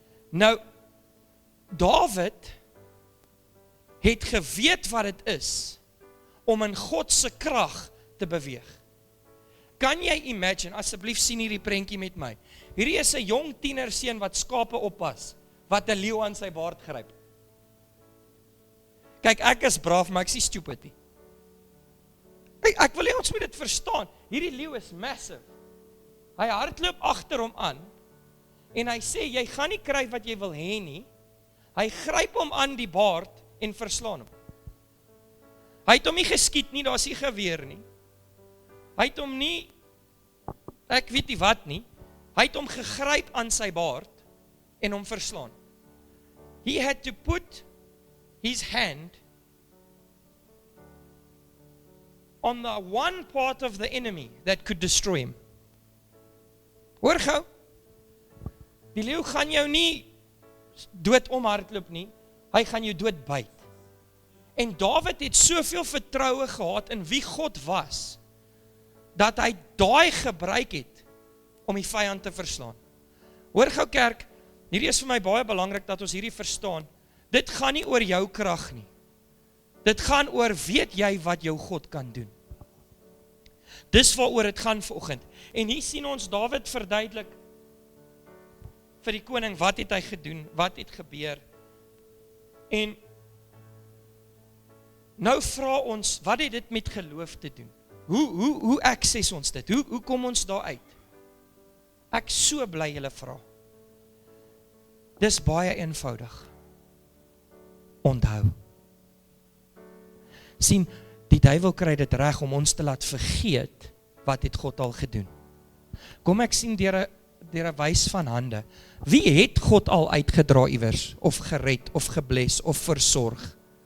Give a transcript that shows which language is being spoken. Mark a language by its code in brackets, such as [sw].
[af] Nou, Dawid het geweet wat dit is om in God se krag te beweeg. Kan jy imagine, asseblief sien hierdie prentjie met my. Hierdie is 'n jong tienerseun wat skape oppas, wat 'n leeu aan sy baard gryp. Kyk, ek is braaf, maar ek is stupid nie. Ek wil hê ons moet dit verstaan. Hierdie leeu is massive. Hy hardloop agter hom aan, en hy sê, jy gaan nie kry wat jy wil hê nie. Hy gryp hom aan die baard en verslaan hom. Hy het hom nie geskiet nie, daar is nie geweer nie. Hy het hom nie, ek weet nie wat nie, hy het hom gegryp aan sy baard en hom verslaan. [en] He had to put his hand on the one part of the enemy that could destroy him. [af] Hoor gou, die leeu gaan jou nie dood omhardloop nie, hy gaan jou dood byt. En Dawid het soveel vertroue gehad in wie God was, dat hy daai gebruik het om die vyand te verslaan. Hoor gou kerk, hierdie is vir my baie belangrik dat ons hierdie verstaan. Dit gaan nie oor jou krag nie. Dit gaan oor, weet jy wat jou God kan doen. Dis waaroor dit gaan vanoggend. En hier sien ons Dawid verduidelik vir die koning, wat het hy gedoen, wat het gebeur. En nou vra ons, wat het dit met geloof te doen? Hoe access ons dit? Hoe kom ons daar uit? Ek so bly julle vra. Dis baie eenvoudig. Onthou. Sien, die duiwel kry dit reg om ons te laat vergeet wat het God al gedoen. Kom ek sien deur 'n wys van hande. Wie het God al uitgedra iewers, of gered, of gebless, of versorg?